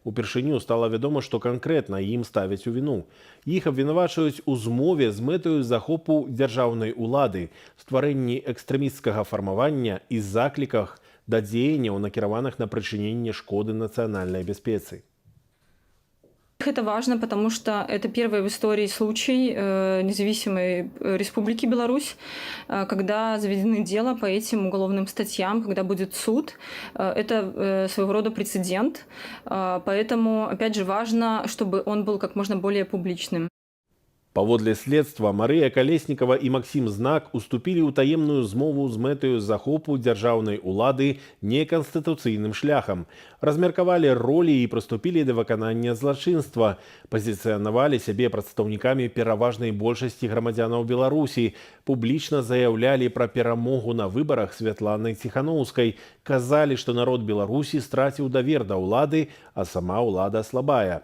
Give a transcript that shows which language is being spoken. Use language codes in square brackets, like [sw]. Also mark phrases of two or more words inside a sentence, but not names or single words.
[be] Упершыню стала вядома, што канкрэтна ім ставяць у віну. Іх абвінавачваюць у змове з мэтаю захопу дзяржаўнай улады, стварэнні экстрэмісцкага фармавання і закліках да дзеянняў, накіраваных на прычыненне шкоды нацыянальнай бяспецы. [ru] Это важно, потому что это первый в истории случай независимой Республики Беларусь, когда заведены дела по этим уголовным статьям, когда будет суд. Это своего рода прецедент, поэтому, опять же, важно, чтобы он был как можно более публичным. [be] Паводле следства, Марыя Калеснікава і Максім Знак уступілі ў таемную змову з мэтаю захопу дзяржаўнай улады неканстытуцыйным шляхам, размеркавалі ролі і прыступілі да выканання злачынства, пазіцыянавалі сябе прадстаўнікамі пераважнай большасці грамадзянаў Беларусі, публічна заяўлялі пра перамогу на выбарах Святланы Ціханаўскай, казалі, што народ Беларусі страціў давер да ўлады, а сама ўлада слабая.